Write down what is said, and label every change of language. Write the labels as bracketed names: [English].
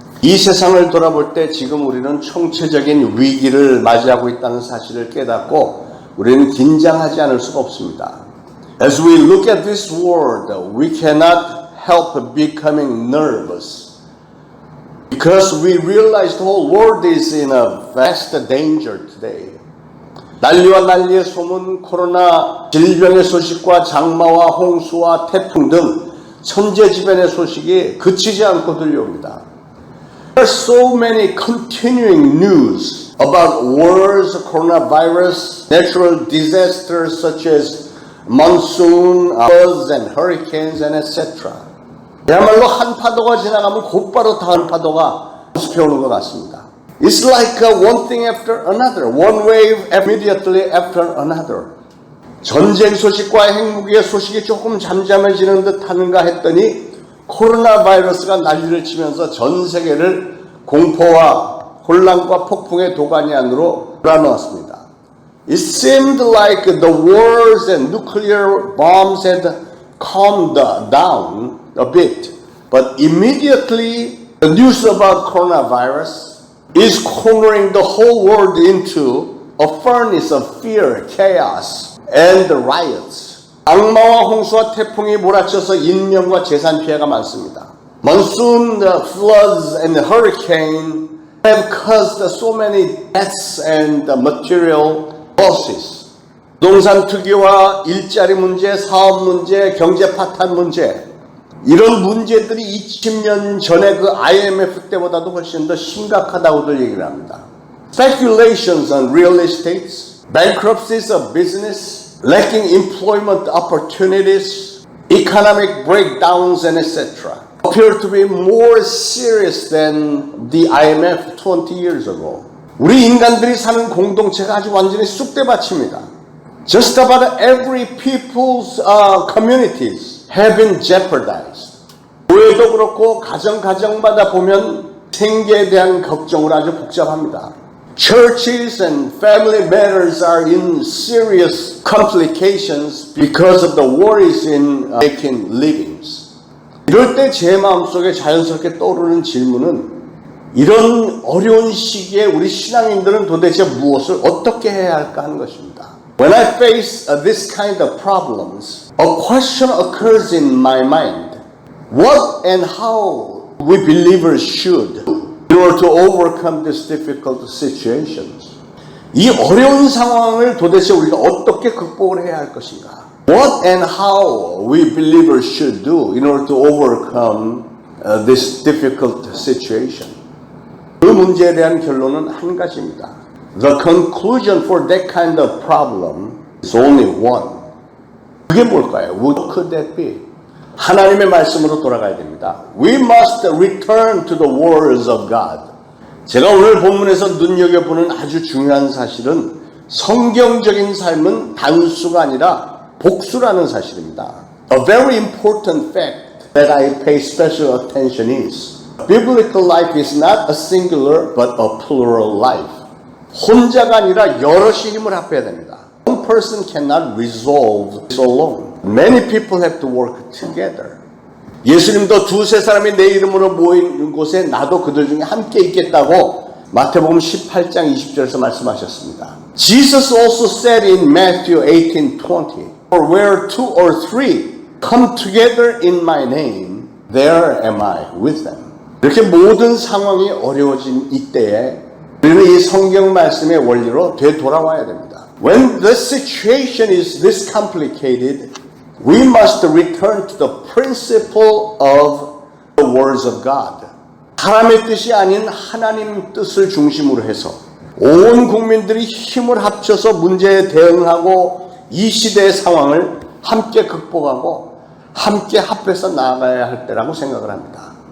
[Korean] 이 세상을 돌아볼 때 지금 우리는 총체적인 위기를 맞이하고 있다는 사실을 깨닫고 우리는 긴장하지 않을 수가 없습니다. [English] As we look at this world, we cannot help becoming nervous because we realize the whole world is in a vast danger today. [Korean] 난리와 난리의 소문, 코로나, 질병의 소식과 장마와 홍수와 태풍 등 천재지변의 소식이 그치지 않고 들려옵니다. [English] There are so many continuing news about wars, coronavirus, natural disasters such as monsoon, floods and hurricanes and etc. [Korean] 그야말로 한 파도가 지나가면 곧바로 다음 파도가 수습해오는 것 같습니다. [English] It's like one thing after another, one wave immediately after another. [Korean] 전쟁 소식과 핵무기의 소식이 조금 잠잠해지는 듯 하는가 했더니 코로나 바이러스가 난리를 치면서 전 세계를 공포와 혼란과 폭풍의 도가니 안으로 몰아넣었습니다. [English] It seemed like the wars and nuclear bombs had calmed down a bit, but immediately the news about coronavirus is cornering the whole world into a furnace of fear, chaos, and riots. [Korean] 악마와 홍수와 태풍이 몰아쳐서 인명과 재산 피해가 많습니다. [English] Monsoon, floods, and hurricane have caused so many deaths and material losses. [Korean] 부동산 투기와 일자리 문제, 사업 문제, 경제 파탄 문제 이런 문제들이 20년 전에 그 IMF 때보다도 훨씬 더 심각하다고들 얘기를 합니다. [English] Speculations on real estates, bankruptcies of business, lacking employment opportunities, economic breakdowns and etc. appear to be more serious than the IMF 20 years ago. [Korean] 우리 인간들이 사는 공동체가 아주 완전히 쑥대밭입니다. [English] Just about every people's communities have been jeopardized. [Korean] 교회도 그렇고 가정마다 보면 생계에 대한 걱정으로 아주 복잡합니다. [English] Churches and family matters are in serious complications because of the worries in making livings. [Korean] 이럴 때 제 마음속에 자연스럽게 떠오르는 질문은 이런 어려운 시기에 우리 신앙인들은 도대체 무엇을 어떻게 해야 할까 하는 것입니다. [English] When I face this kind of problems, a question occurs in my mind. What and how we believers should in order to overcome these difficult situations. [Korean] 이 어려운 상황을 도대체 우리가 어떻게 극복을 해야 할 것인가? [English] What and how we believers should do in order to overcome this difficult situation. [Korean] 그 문제에 대한 결론은 한 가지입니다. [English] The conclusion for that kind of problem is only one. [Korean] 그게 뭘까요? [English] What could that be? [Korean] 하나님의 말씀으로 돌아가야 됩니다. [English] We must return to the words of God. [Korean] 제가 오늘 본문에서 눈여겨보는 아주 중요한 사실은 성경적인 삶은 단수가 아니라 복수라는 사실입니다. [English] A very important fact that I pay special attention is biblical life is not a singular but a plural life. [Korean] 혼자가 아니라 여럿이 힘을 합해야 됩니다. [English] One person cannot resolve this alone. Many people have to work together. [Korean] 예수님도 두세 사람이 내 이름으로 모이는 곳에 나도 그들 중에 함께 있겠다고 마태복음 18장 20절에서 말씀하셨습니다. [English] Jesus also said in Matthew 18:20, For where two or three come together in my name, there am I with them. [Korean] 이렇게 모든 상황이 어려워진 이때에 우리는 이 성경 말씀의 원리로 되돌아와야 됩니다. [English] When the situation is this complicated, we must return to the principle of the words of God. [Korean] 사람의 뜻이 아닌 하나님 뜻을 중심으로 해서 온 국민들이 힘을 합쳐서 문제에 대응하고 이 시대의 상황을 함께 극복하고 함께 합해서 나아가야 할 때라고 생각을 합니다.